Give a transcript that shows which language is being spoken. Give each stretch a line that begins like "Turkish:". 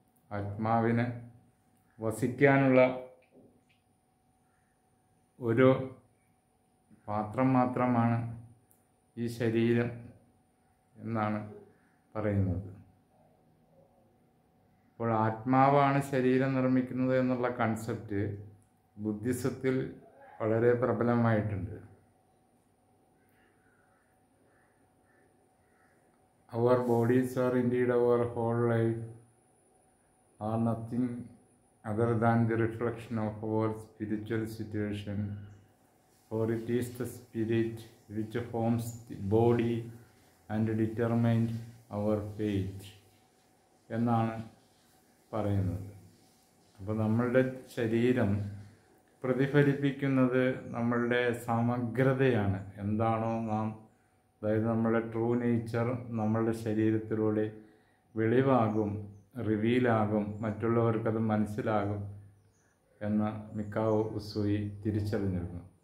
Malayalam: ആത്മാവിന് വസിക്കാനുള്ള ഒരു പാത്രം മാത്രമാണ് ഈ ശരീരം എന്നാണ് പറയുന്നത്. അപ്പോൾ ആത്മാവാണ് ശരീരം നിർമ്മിക്കുന്നത് എന്നുള്ള കൺസെപ്റ്റ് ബുദ്ധിസത്തിൽ വളരെ പ്രബലമായിട്ടുണ്ട്.
English: Our bodies are indeed our whole life, are nothing other than the reflection of our spiritual situation, for it is the spirit which forms the body and determines our fate
Malayalam: എന്നാണ് പറയുന്നത്. അപ്പോൾ നമ്മളുടെ ശരീരം പ്രതിഫലിപ്പിക്കുന്നത് നമ്മളുടെ സമഗ്രതയാണ്. എന്താണോ നാം, അതായത് നമ്മളുടെ ട്രൂ നേച്ചർ നമ്മളുടെ ശരീരത്തിലൂടെ വെളിവാകും, റിവീലാകും, മറ്റുള്ളവർക്കത് മനസ്സിലാകും എന്ന് മിക്കാവോ ഉസോയി തിരിച്ചറിഞ്ഞിരുന്നു.